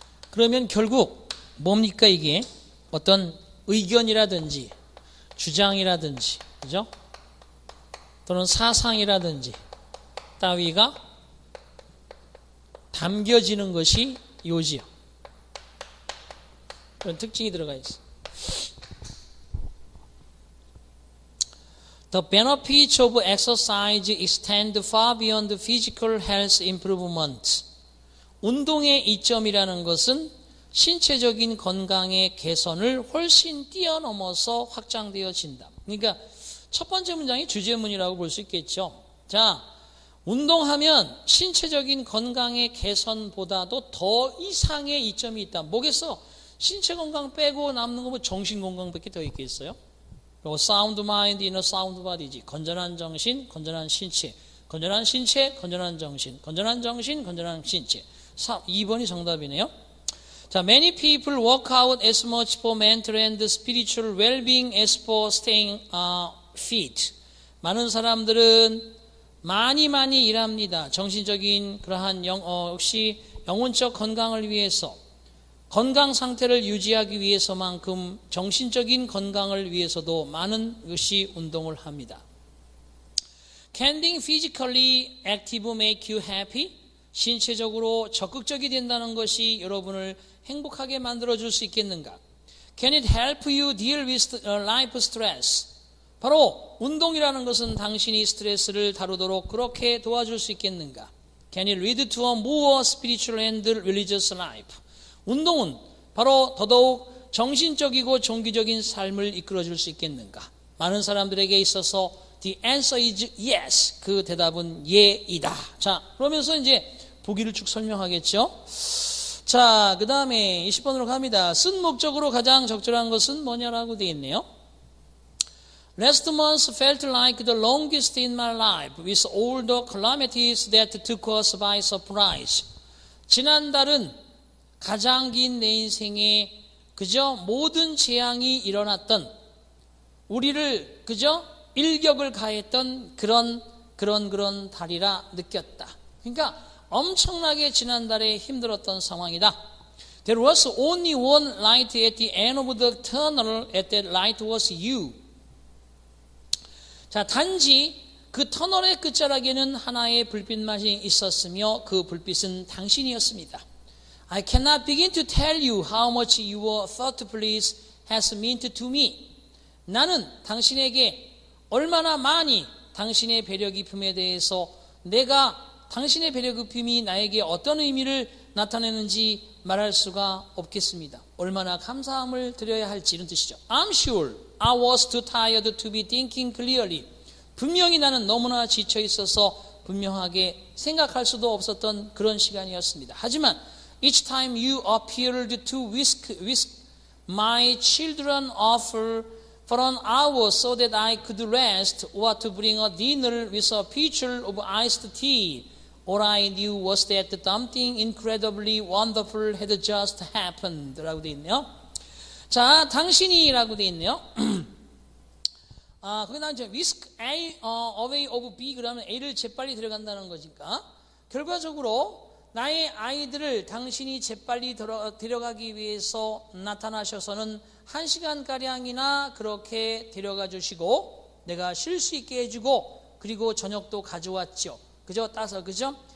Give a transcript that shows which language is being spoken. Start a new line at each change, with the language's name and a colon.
Korean: 그러면 결국 뭡니까 이게? 어떤 의견이라든지 주장이라든지 그죠? 또는 사상이라든지 따위가 담겨지는 것이 요지요. 그런 특징이 들어가 있어요.
English: The benefits of exercise extend far beyond physical health improvement.
Korean: 운동의 이점이라는 것은 신체적인 건강의 개선을 훨씬 뛰어넘어서 확장되어진다. 그러니까 첫 번째 문장이 주제문이라고 볼 수 있겠죠. 자, 운동하면 신체적인 건강의 개선보다도 더 이상의 이점이 있다. 뭐겠어? 신체 건강 빼고 남는 거 뭐 정신 건강밖에 더 있겠어요?
English: sound mind in a sound body
Korean: 지. 건전한 정신, 건전한 신체. 건전한 신체, 건전한 정신. 건전한 정신, 건전한 신체. 2번이 정답이네요. 자,
English: many people work out as much for mental and spiritual well-being as for staying fit.
Korean: 많은 사람들은 많이 일합니다. 정신적인 그러한 역시 영혼적 건강을 위해서 건강 상태를 유지하기 위해서만큼 정신적인 건강을 위해서도 많은 것이 운동을 합니다.
English: Can being physically active make you happy?
Korean: 신체적으로 적극적이 된다는 것이 여러분을 행복하게 만들어줄 수 있겠는가?
English: Can it help you deal with life stress?
Korean: 바로 운동이라는 것은 당신이 스트레스를 다루도록 그렇게 도와줄 수 있겠는가?
English: Can it lead to a more spiritual and religious life?
Korean: 운동은 바로 더더욱 정신적이고 종교적인 삶을 이끌어줄 수 있겠는가? 많은 사람들에게 있어서
English: the answer is yes.
Korean: 그 대답은 예이다. 자, 그러면서 이제 보기를 쭉 설명하겠죠. 자, 그 다음에 20번으로 갑니다. 쓴 목적으로 가장 적절한 것은 뭐냐라고 되어 있네요.
English: Last month felt like the longest in my life with all the calamities that took us by surprise.
Korean: 지난달은 가장 긴 내 인생에 그저 모든 재앙이 일어났던 우리를 그저 일격을 가했던 그런 달이라 느꼈다. 그러니까 엄청나게 지난달에 힘들었던 상황이다.
English: There was only one light at the end of the tunnel. At that light was you.
Korean: 자, 단지 그 터널의 끝자락에는 하나의 불빛만이 있었으며 그 불빛은 당신이었습니다.
English: I cannot begin to tell you how much your thoughtfulness has meant to me.
Korean: 나는 당신에게 얼마나 많이 당신의 배려 깊음에 대해서 내가 당신의 배려 깊음이 나에게 어떤 의미를 나타내는지 말할 수가 없겠습니다. 얼마나 감사함을 드려야 할지 이런 뜻이죠.
English: I'm sure I was too tired to be thinking clearly.
Korean: 분명히 나는 너무나 지쳐 있어서 분명하게 생각할 수도 없었던 그런 시간이었습니다. 하지만
English: each time you appeared to whisk my children off for an hour so that I could rest, or to bring a dinner with a pitcher of iced tea, all I knew was that something incredibly wonderful had just happened.
Korean: 라고 되어 있네요. 자, 당신이라고 되어 있네요. 거기 나온 whisk A away of B 그러면 A를 재빨리 데려간다는 거니까 결과적으로 나의 아이들을 당신이 재빨리 데려가기 위해서 나타나셔서는 1시간가량이나 그렇게 데려가 주시고 내가 쉴 수 있게 해주고 그리고 저녁도 가져왔죠. 그죠? 따서 그죠?